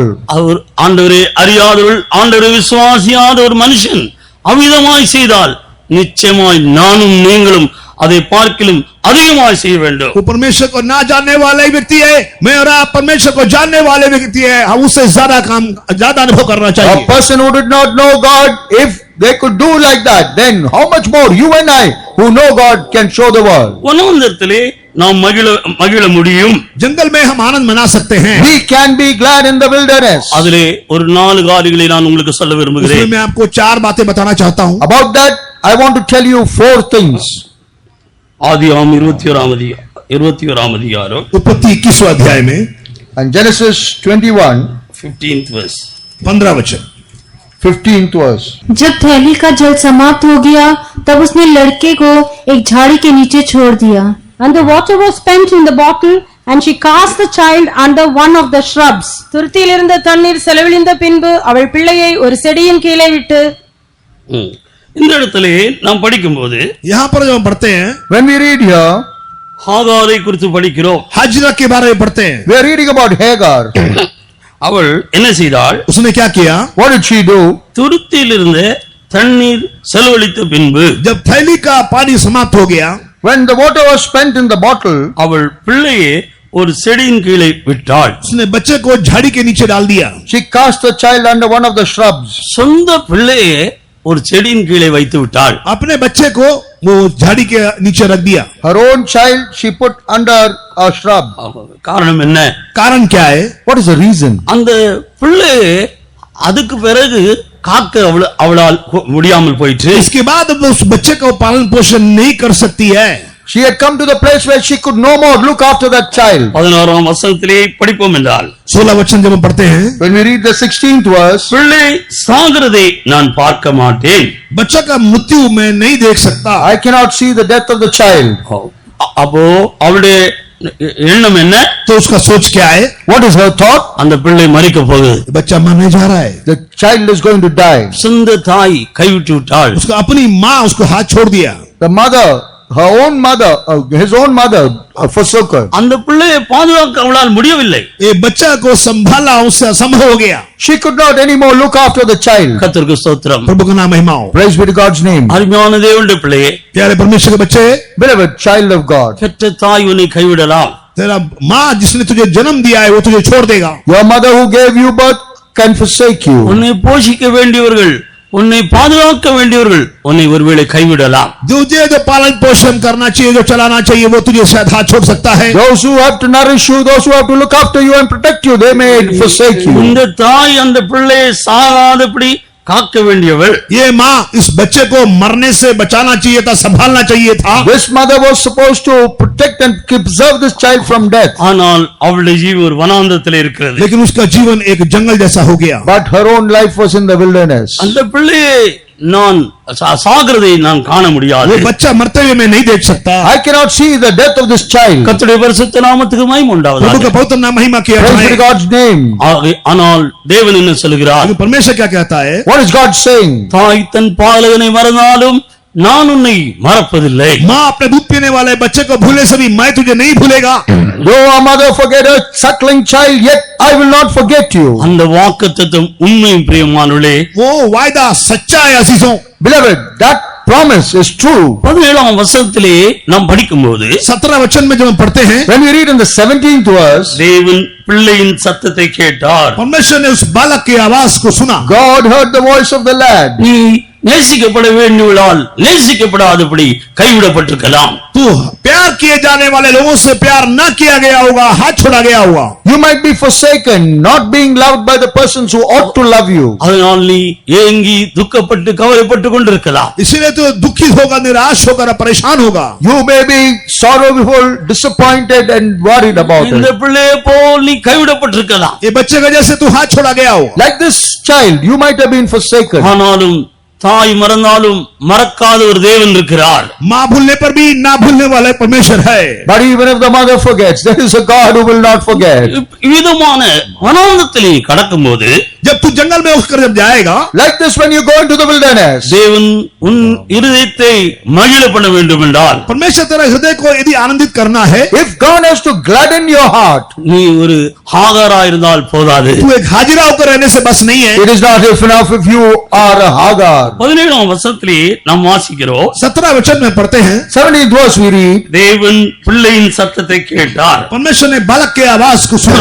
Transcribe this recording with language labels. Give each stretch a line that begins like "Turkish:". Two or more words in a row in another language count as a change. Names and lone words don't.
Tamil: அவர் ஆண்டவரை அறியாதவர்கள், ஆண்டவரை விசுவாசியாத ஒரு மனுஷன் அவ்விதமாய் செய்தால் நிச்சயமாய் நானும் நீங்களும் அதை பார்க்கிலும் அதிகமாய் செய்ய வேண்டும்.
Hindi: वो परमेश्वर को ना जानने वाले व्यक्ति है, मैं और आप परमेश्वर को जानने वाले व्यक्ति है, हम उससे ज्यादा अनुभव करना
English: A
Hindi: चाहिए.
English: person who did not know God, if they could do like that, then how much more you and I who know God can show the world.
Tamil: வனாந்தரத்திலே நாம் மகிழ முடியும்.
Hindi: जंगल में हम आनंद मना सकते हैं.
English: We can be glad in the wilderness.
Tamil: அதிலே ஒரு 4 காரியங்களை நான் உங்களுக்கு சொல்ல
Hindi: उसमें
Tamil: விரும்புகிறேன்.
Hindi: मैं आपको 4 बातें बताना चाहता हूं.
English: About that, I want to tell you 4 things.
Tamil: ஆதியாகமம் 21ஆம் அதிகாரம்
Hindi: उत्पत्ति 21वां अध्याय में
English: And Genesis 21, 15th verse.
Hindi: 15 वचन.
English: 15th verse.
Hindi: जब थैली का जल समाप्त हो गया, तब उसने लड़के को एक झाड़ी के नीचे छोड़ दिया.
English: And the water was spent in the bottle, and she cast the child under one of the shrubs.
Tamil: துருத்தியில் இருந்த தண்ணீர் செலவழிந்த பின்பு அவள் பிள்ளையை ஒரு செடியின் கீழே விட்டு. இந்த இடத்திலே நாம் படிக்கும்போது
Hindi: यहां पर जब हम पढ़ते हैं,
English: When we read here,
Tamil: ஹாகாரை குறித்து படிக்கிறோம்.
Hindi: हाजिरा के बारे में पढ़ते हैं.
English: we are reading about Hagar.
Tamil: அவள் என்ன செய்தாள்?
Hindi: उसने क्या किया?
English: What did she do?
Tamil: துருத்தியில் இருந்த தண்ணீர் செலவழித்த பின்பு
Hindi: जब थैली का पानी समाप्त हो गया,
English: When the water was spent in the bottle,
Tamil: அவள் பிள்ளையை ஒரு செடியின் கீழே விட்டாள்.
Hindi: उसने बच्चे को झाड़ी के नीचे डाल दिया.
English: she cast the child under one of the shrubs.
Tamil: சொந்த பிள்ளையை ஒரு செடியின் கீழே வைத்து விட்டாள்.
Hindi: अपने बच्चे को वो झाड़ी के नीचे रख दिया.
English: Her own child she put under a shrub.
Tamil: காரணம் என்ன?
Hindi: कारण क्या है?
English: What is the reason?
Tamil: அந்த பிள்ளையை அதுக்கு பிறகு காக்க அவளால் முடியாமல் போயிற்று.
Hindi: इसके बाद वो उस बच्चे को पालन पोषण नहीं कर सकती है.
English: She had come to the place where she could no more look after that child.
Tamil: 16ஆம் வசனத்திலே படிப்போம் என்றால்
Hindi: 16 वचन जब हम पढ़ते हैं,
English: When we read the 16th verse,
Tamil: பிள்ளை சாகிறதை நான் பார்க்க மாட்டேன்.
Hindi: बच्चा का मृत्यु मैं नहीं देख सकता.
English: I cannot see the death of the child.
Tamil: அப்போ அவளுடைய எண்ணம் என்ன?
Hindi: तो उसका सोच क्या है?
English: What is her thought?
Tamil: அந்த பிள்ளை மரிக்க போகுது.
Hindi: बच्चा मरने जा रहा है,
English: The child is going to die.
Tamil: சொந்த தாய் கைவிட்டு விட்டாள்.
Hindi: उसका अपनी माँ उसको हाथ छोड़ दिया.
English: The mother, her own mother, his own mother forsook her.
Tamil: அந்த பிள்ளையை பாதுகாக்க அவளால் முடியவில்லை.
Hindi: ये बच्चा को संभाला उससे असंभव हो गया.
English: She could not anymore look after the child.
Tamil: கர்த்தருக்கு ஸ்தோத்திரம்.
Hindi: प्रभु का नाम महिमा हो.
English: Praise be to God's name.
Tamil: அருமையான தேவனுடைய பிள்ளையே,
Hindi: प्यारे परमेश्वर के बच्चे,
English: Beloved child of God,
Tamil: பெற்ற தாய் உன்னை கைவிடலாம்.
Hindi: तेरा माँ जिसने तुझे जन्म दिया है वो तुझे छोड़ देगा.
English: your mother who gave you birth can forsake you.
Tamil: உன்னை போஷிக்க வேண்டியவர்கள், உன்னை பாதுகாக்க வேண்டியவர்கள் உன்னை ஒருவேளை கைவிடலாம்.
Hindi: तुझे जो पालन पोषण करना चाहिए, जो चलाना चाहिए, वो तुझे शायद हाथ छोड़ सकता है.
English: Those who have to nourish you, those who have to look after you and protect you, they may forsake you.
Tamil: இந்த தாய் அந்த பிள்ளையை சாகாதபடி காக்க வேண்டியவள்.
Hindi: ये माँ इस बच्चे को मरने से बचाना चाहिए था, संभालना चाहिए था.
English: This mother was supposed to protect and preserve this child from death.
Tamil: ஆனால் அவளுடைய ஜீவன் ஒரு வனாந்தரத்தில் இருக்கிறது.
Hindi: लेकिन उसका जीवन एक जंगल जैसा हो गया.
English: But her own life was in the wilderness.
Tamil: அந்த பிள்ளையை நான் சாகிறதை நான் காண முடியாது.
Hindi: वो बच्चा मरते हुए मैं नहीं देख सकता.
English: I cannot see the death of this child.
Tamil: கர்த்தருடைய பரிசுத்த நாமத்துக்கு மகிமை
Hindi: प्रभु
Tamil: உண்டாவதாக.
Hindi: का पवित्र नाम महिमा किया
English: Praise be to
Hindi: जाए.
English: God's name.
Tamil: ஆனால் தேவன் என்ன சொல்கிறார்?
Hindi: लेकिन परमेश्वर क्या कहता है?
English: What is God saying?
Tamil: தாய் தன் பாலகனை மறந்தாலும் நான் உன்னை மறப்பதில்லை.
Hindi: माँ अपने दूध पीने वाले बच्चे को भूले से भी मैं तुझे नहीं भूलेगा.
English: Though a mother forget her suckling child, yet I will not forget you.
Tamil: அந்த வாக்குத்தத்தம் உண்மையும் பிரியமானவர்களே.
Hindi: वो वायदा सच्चा है अजीजों.
English: Beloved, that promise is true.
Tamil: 17ஆம் வசனத்திலே நாம் படிக்கும்போது
Hindi: 17 वचन में जब हम पढ़ते हैं,
English: When we read in the 17th verse,
Tamil: தேவன் பிள்ளையின் சத்தத்தை கேட்டார்.
Hindi: परमेश्वर ने उस बालक की आवाज को सुना.
English: God heard the voice of the lad.
Tamil: நீ நேசிக்கப்பட வேண்டியவளால் நேசிக்கப்படாதபடி கைவிடப்பட்டிருக்கலாம்.
Hindi: तू प्यार किए जाने वाले लोगों से प्यार न किया गया होगा, हाथ छोड़ा गया होगा.
English: You might be forsaken, not being loved by the persons who ought to love you.
Tamil: அதனால் நீ ஏங்கி துக்கப்பட்டு கவலைப்பட்டு கொண்டிருக்கலாம்.
Hindi: इसीलिए तू दुखित होगा, निराश होगा, परेशान होगा.
English: You may be sorrowful, disappointed and worried about
Tamil: இந்த
English: it.
Tamil: பிள்ளையை போல் நீ கைவிடப்பட்டிருக்கலாம்.
Hindi: ये बच्चे का जैसे तू हाथ छोड़ा गया हो.
English: Like this child, you might have been forsaken.
Tamil: ஆனாலும் தாய் மறந்தாலும் மறக்காத ஒரு தேவன் இருக்கிறார்.
Hindi: माँ भूलने पर भी ना भूलने वाला परमेश्वर है.
English: But even if the mother forgets, there is a God who will not forget.
Tamil: விதமான வனாந்தரத்தில் நீ கடக்கும்போது
Hindi: जब तू जंगल में होकर जब जाएगा,
English: Like this when you go into the wilderness,
Tamil: தேவன் உன் இருதயத்தை மகிழ பண்ண வேண்டும் என்றால்,
Hindi: परमेश्वर तेरा हृदय को यदि आनंदित करना है,
English: if God has to gladden your heart,
Tamil: நீ ஒரு ஹாகாரா இருந்தால் போதாது.
Hindi: तू एक हाजिरा होकर रहने से बस नहीं है.
English: it is not enough if you are a Hagar.
Tamil: 17ஆம் வசனத்திலே நாம் வாசிக்கிறோம்.
Hindi: 17 वचन में पढ़ते हैं,
English: 17th verse we read,
Tamil: தேவன் பிள்ளையின் சத்தத்தை கேட்டார்.
Hindi: परमेश्वर ने बालक की आवाज को सुना.